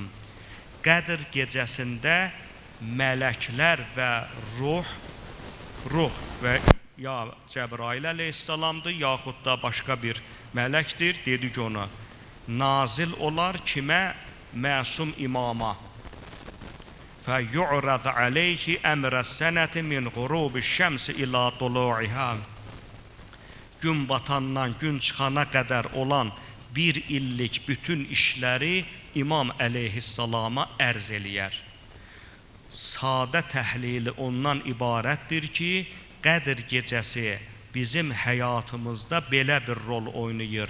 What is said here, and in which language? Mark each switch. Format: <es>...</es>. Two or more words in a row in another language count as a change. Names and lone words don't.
<az>Qədr gecəsində mələklər və ruh və ya Cəbrail əleyhissalamdır, yaxud da başqa bir mələkdir, dedik ona. Nazil olar kimə? Məsum imama.</az> <ar>فَيُعْرَضْ عَلَيْهِ أَمْرَ السَّنَةِ مِنْ غُرُوبِ الشَّمْسِ إِلَى طُلُوعِهَا.</ar> <az>gün batandan gün çıxana qədər olan bir illik bütün işləri İmam əleyhissalama ərz eləyər. Sadə təhlili ondan ibarətdir ki, Qədr gecəsi bizim həyatımızda belə bir rol oynayır.</az>